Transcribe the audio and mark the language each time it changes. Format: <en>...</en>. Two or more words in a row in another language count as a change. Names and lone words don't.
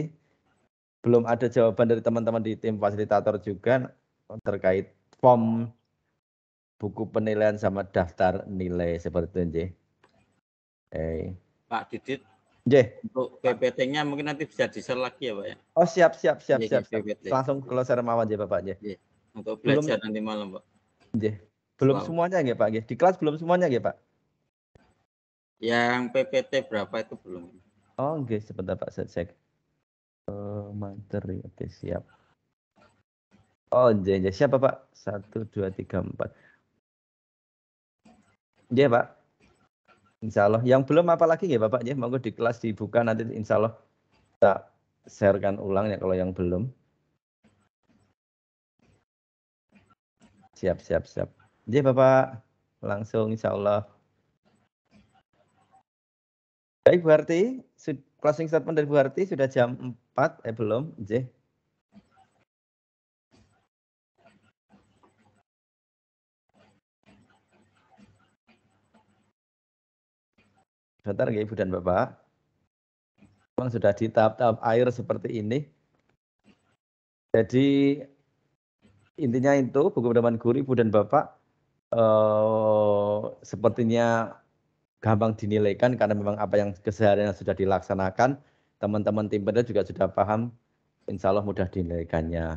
<id>Belum ada jawaban dari teman-teman di tim fasilitator juga terkait form buku penilaian sama daftar nilai seperti itu, Nje. Pak Didit, Nje. untuk PPT-nya mungkin nanti bisa di-share lagi ya, Pak ya? Oh, siap. PPT. Langsung close mawon ya, Bapak, Nje. Untuk belajar nanti malam, Pak. Nje. Belum semuanya nggih, Pak, nggih. Di kelas belum semuanya nggih, Pak. Yang PPT berapa itu belum? Oh, nggih, sebentar Pak, saya cek. Materi, oke, siap. Oh, nggih, siapa Pak? 1 2 3 4. Nggih, Pak.</id> <ar>Insyaallah.</ar> <id>Yang belum apa lagi nggih, Bapak, nggih, monggo di kelas dibuka nanti</id> <ar>insyaallah</ar> <id>kita sharekan ulang ya kalau yang belum. Siap. Nggih, Bapak. Langsung</id> <ar>insyaallah.</ar> <id>Baik, Bu Harti,</id> <en>closing statement</en> <id>dari Bu Harti sudah jam 4, belum, nggih. Sebentar nggih, Ibu dan Bapak. Memang sudah di tahap-tahap air seperti ini. Jadi intinya itu buku pedoman guru Ibu dan Bapak sepertinya gampang dinilaikan karena memang apa yang keseharian sudah dilaksanakan, teman-teman tim PEDA juga sudah paham,</id> <ar>insya Allah</ar> <id>mudah dinilaikannya.</id>